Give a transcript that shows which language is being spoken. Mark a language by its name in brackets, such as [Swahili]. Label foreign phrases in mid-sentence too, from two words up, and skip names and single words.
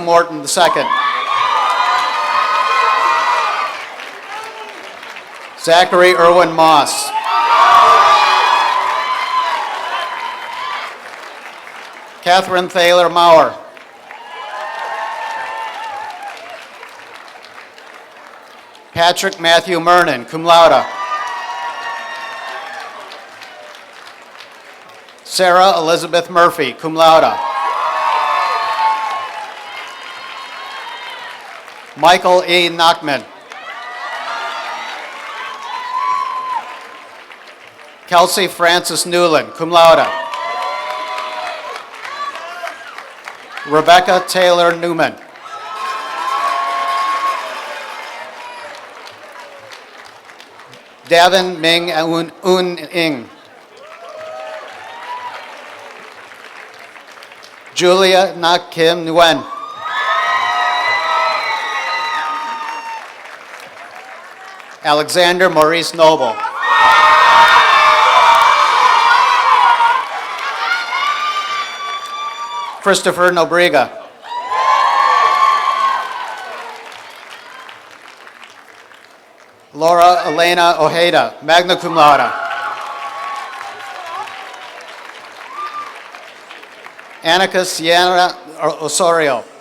[English] Morton II. Zachary Irwin Moss. Catherine Thaler Maurer. Patrick Matthew Mernon, [Latin] cum laude. [English] Sarah Elizabeth Murphy, [Latin] cum laude. [English] Michael E. Nachman. Kelsey Francis Newland, [Latin] cum laude. [English] Rebecca Taylor Newman. Davin Ming Un Ing. Julia Nak Kim Nguyen. Alexander Maurice Noble. Christopher Nobriga. Laura Elena Ojeda, [Latin] magna cum laude. [English] Annika Sienna Osorio.